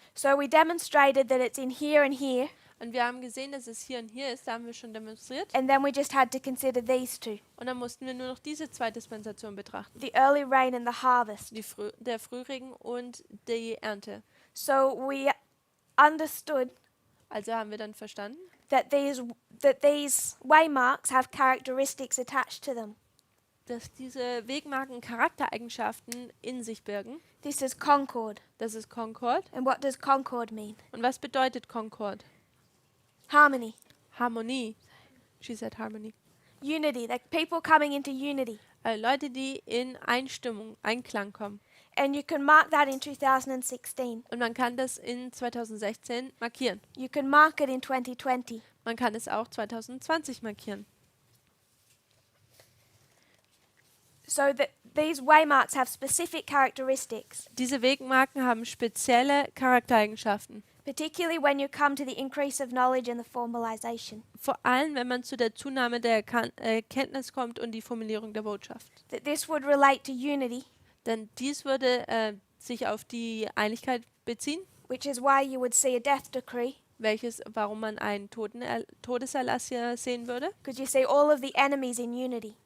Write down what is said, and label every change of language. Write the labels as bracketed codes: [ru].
[en] So we demonstrated that it's in here and here, [de] Und wir haben gesehen, dass es hier und hier ist, da haben wir schon demonstriert. [en] and then we just had to consider these two, [de] Und dann mussten wir nur noch diese zwei Dispensationen betrachten. [en] the early rain and the harvest. [de] Der Frühregen und die Ernte. [en] So we understood [de] Also haben wir dann verstanden, [en] that these waymarks have characteristics attached to them. [de] dass diese Wegmarken Charaktereigenschaften in sich birgen. [en] This is concord. [de] Das ist Concord. [en] And what does concord mean? [de] Und was bedeutet Concord? [en] Harmony, [de] Harmonie. [en] She said harmony. unity, like people coming into unity. [de] Leute, die in Einstimmung, Einklang kommen. [en] And you can mark that in 2016. [de] Und man kann das in 2016 markieren. [en] You can mark it in 2020. [de] Man kann es auch 2020 markieren. [en] So that these waymarks have specific characteristics, [de] Diese Wegmarken haben spezielle Charaktereigenschaften. [en] particularly when you come to the increase of knowledge and the formalization. [de] Vor allem, wenn man zu der Zunahme der Kenntnis kommt und die Formulierung der Botschaft. [en] That this would relate to unity, [de] Denn dies würde sich auf die Einigkeit beziehen, [en] which is why you would see a death decree, [de] warum man einen Todeserlass hier sehen würde. [en] because you see all of the enemies in unity.